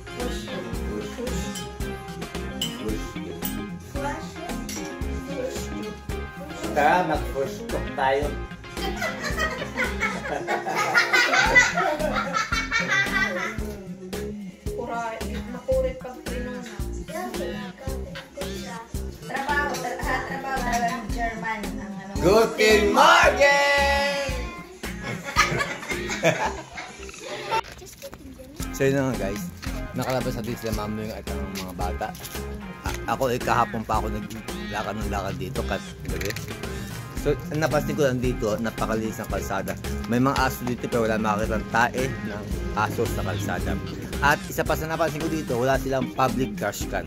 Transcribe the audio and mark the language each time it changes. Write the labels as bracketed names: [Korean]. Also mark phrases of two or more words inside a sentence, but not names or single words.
[Filipino] Tara, mag-frühstück tayo. Makurit pag pinuna. Trabaho ng German. Ang ano. [German] Guten Morgen! [Filipino] So yun na nga guys, nakalabas natin sila mama yung atang mga bata. Ako kahapon pa ako naglakad dito kat gabi. So napansin ko lang dito, napakalinis ng kalsada. May mga aso dito pero wala makakita ng tae ng aso sa kalsada. At isa pa sa napansin ko dito, wala silang public trash can.